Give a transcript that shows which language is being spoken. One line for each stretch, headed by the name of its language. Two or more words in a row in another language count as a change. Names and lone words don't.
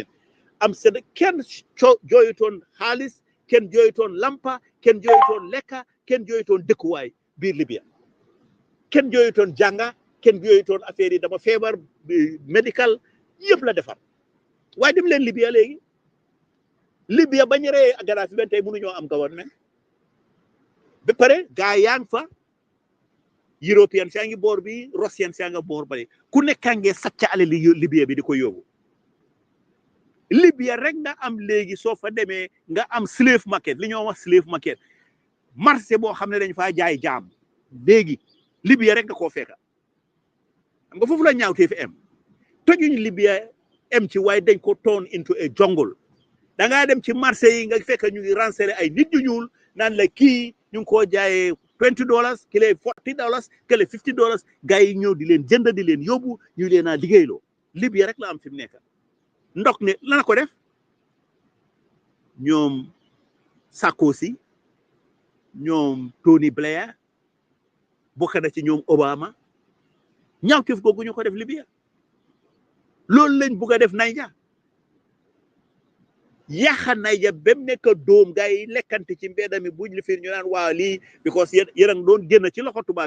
Wolof: am seen kenn jooyutoon xaalis kenn jooyutoon lampa kenn jooyutoon lekka kenn jooyutoon dëkkuwaay biir Libya kenn jooyutoon jànga kenn jooyutoon affaire yi dama feebar médical yëpp la defar waaye dem leen Libya léegi Libya bañ rey Gaddafi ben tey mënuñoo am gouvernement ba pare gaa yaa ngi fa European yaa ngi boor bi Russian yaa nga boor bale ku nekkange sàcc alali Libya bi di ko yóbbu Libya rek nga am léegi soo fa demee nga am
English: slave market
Wolof: li ñoo wax
English: slave market
Wolof: marché boo xam ne dañ faa jaay jaam léegi Libya rek nga koo fekka xam nga foofu la ñaawtee fi am tojuñ Libya am ci waaye dañ ko
English: turn into a jungle
Wolof: da ngaa dem ci marché yi nga fekk ñu ngi ransale ay nit ñu ñuul naan la kii ñu ngi koo jaayee $20 kile $40 kile $50 gars yi ñëw di leen jënd di leen yóbbu ñu leen a liggéeyloo Libya rek la am fi mu nekk ndok ne lana ko def ñoom Sarkozy ñoom Tony Blair bokk na ci ñoom Obama ñaawteef googu ñu ko def Libya loolu lañ bugg a def Niger yaxa Niger bem nekk doom gars yi lekkante ci mbedda mi buñ li fiir ñu naan waaw lii because yéen a ngi doon génn ci loxo tubaab bi